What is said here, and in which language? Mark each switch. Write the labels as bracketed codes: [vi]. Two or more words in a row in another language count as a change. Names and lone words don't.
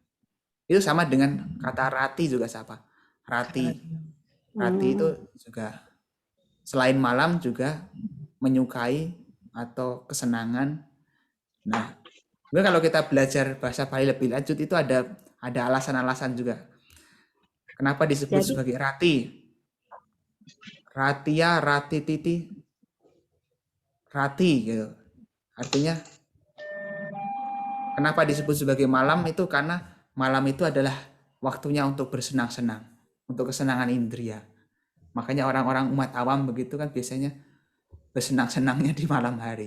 [id] Itu sama dengan kata rati juga sama. Rati itu juga selain malam juga menyukai atau kesenangan. Nah, kalau kita belajar bahasa Bali lebih lanjut itu ada alasan-alasan juga. Kenapa disebut sebagai rati? Ratia, rati titi, rati gitu. Artinya kenapa disebut sebagai malam itu karena malam itu adalah waktunya untuk bersenang-senang, untuk kesenangan indria. Makanya orang-orang umat awam begitu kan biasanya bersenang-senangnya di malam hari.